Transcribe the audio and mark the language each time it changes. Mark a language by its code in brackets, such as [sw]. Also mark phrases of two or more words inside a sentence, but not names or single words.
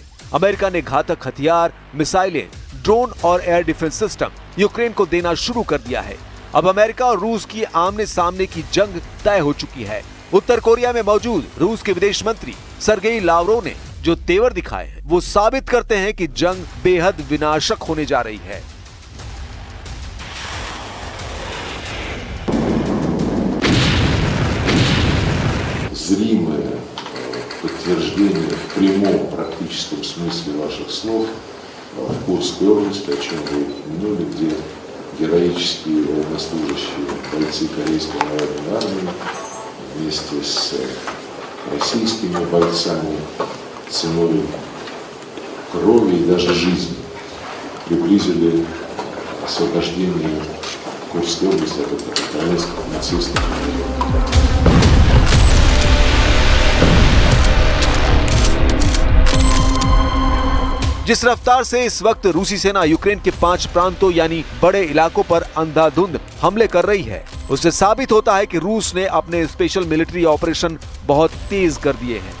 [hi] अमेरिका ने घातक हथियार, मिसाइलें, ड्रोन और [en] air defense system [hi] यूक्रेन को देना शुरू कर दिया है। अब अमेरिका और रूस की आमने सामने की जंग तय हो चुकी है। उत्तर कोरिया में मौजूद रूस के विदेश मंत्री सरगेई लावरोव ने जो तेवर दिखाए हैं, वो साबित करते हैं कि जंग बेहद विनाशक होने जा रही है। [ru] Зримое подтверждение в прямом практическом смысле ваших слов в Курской области, о чем вы упомянули, где героические военнослужащие, бойцы Корейской народной армии вместе с российскими бойцами ценой крови и даже жизни приблизили освобождение Курской области от украинских нацистов. [hi] जिस रफ्तार से इस वक्त रूसी सेना यूक्रेन के 5 प्रांतों यानी बड़े इलाकों पर अंधाधुंध हमले कर रही है, उससे साबित होता है कि रूस ने अपने [en] special military operation [hi] बहुत तेज कर दिए हैं।